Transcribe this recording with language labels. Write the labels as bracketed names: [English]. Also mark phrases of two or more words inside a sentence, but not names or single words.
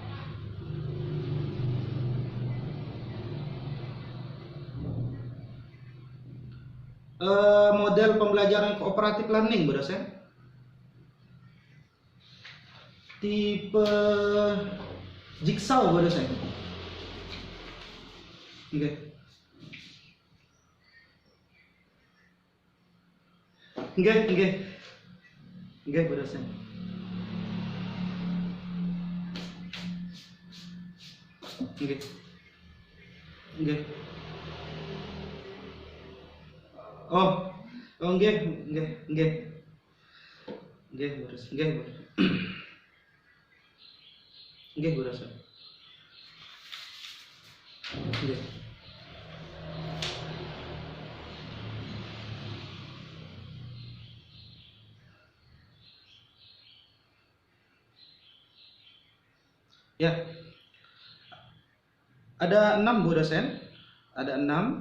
[Indonesian] Model pembelajaran kooperatif learning, Bu dosen. Tipe jigsaw, Bu dosen. Nggih. Nggih, Bu dosen. Nggih. Oh, nggih, Bu dosen. Nggih, Bu dosen. Nggih. Ya, ada 6, Bu dosen. Ada 6.